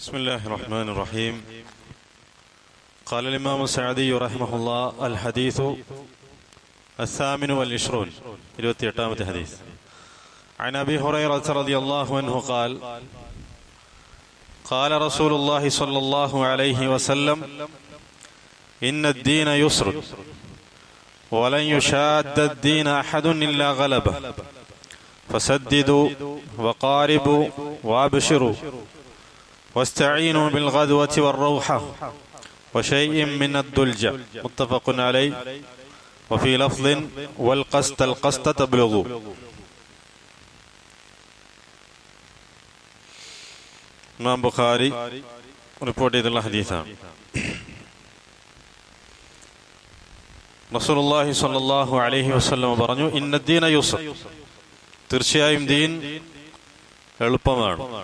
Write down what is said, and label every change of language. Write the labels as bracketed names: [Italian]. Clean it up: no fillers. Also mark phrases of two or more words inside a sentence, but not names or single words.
[Arabic] بسم الله الرحمن الرحيم. قال الإمام السعدي رحمه الله: الحديث الثامن والعشرون 28ാമത്തെ حديث. عن أبي هريرة رضي الله عنه قال: قال رسول الله صلى الله عليه وسلم: إن الدين يسر ولن يشاد الدين أحد إلا غلبه فسددوا وقاربوا وابشروا واستعينوا بالغدوة والروحة وشيء من الدلجة. متفق عليه. وفي لفظ: والقسط القسط تبلغوا. [Malayalam] ഇമാം ബുഖാരി റിപ്പോർട്ട് ചെയ്തുള്ള ഹദീസാണ്. റസൂലുള്ളാഹി [Arabic] صلى الله عليه وسلم [Malayalam] പറഞ്ഞു: [Arabic] إن الدين يسر, [Malayalam] തീർച്ചയായും ദീൻ എളുപ്പമാണ്.